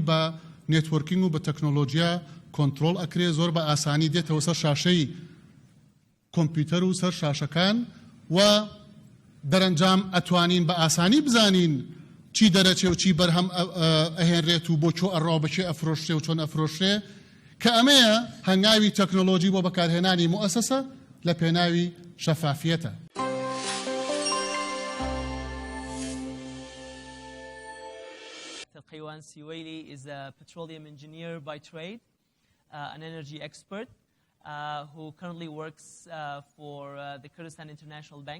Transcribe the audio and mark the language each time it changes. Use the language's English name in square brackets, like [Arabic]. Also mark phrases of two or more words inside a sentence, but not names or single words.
[Central Kurdish] بە نێتوەرکینگ و بە تەکنۆلۆژیا کۆنتڕۆڵ ئەکرێ، زۆر بە ئاسانی دێتەوە سەر شاشەی کۆمپیوتەر و سەر شاشەکان، و دەرەنجام ئەتوانین بە ئاسانی بزانین چی دەرەچێ و چی بەرهەم ئەهێنرێت و بۆ چۆ ئەڕاو بەچێ ئەفرۆشرێ و چۆن ئەفرۆشرێ، کە ئەمەیە هەنگاوی تەکنۆلۆژی بۆ بەکارهێنانی مؤسسە لە پێناوی شەفافیەتە. [English] Qaywan Siwaili is a petroleum engineer by trade, an energy expert who currently works for the Kurdistan International Bank.